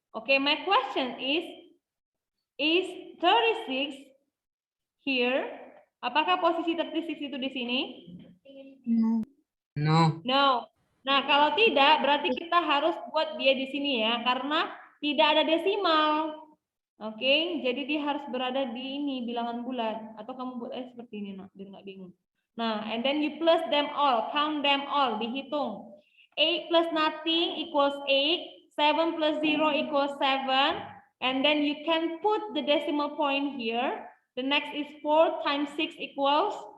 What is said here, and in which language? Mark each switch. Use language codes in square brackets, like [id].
[en] Okay, my question is 36 here? [id] Apakah posisi 36 itu di sini? [en] No. No. [id] Nah, kalau tidak berarti kita harus buat dia di sini ya, karena tidak ada desimal. Oke, jadi dia harus berada di ini bilangan bulat, atau kamu buat seperti ini, nak, biar nggak bingung. [en] Nah, and then you plus them all, count them all, dihitung. 8 plus nothing equals 8, 7 plus 0 equals 7, and then you can put the decimal point here. The next is 4 times 6 equals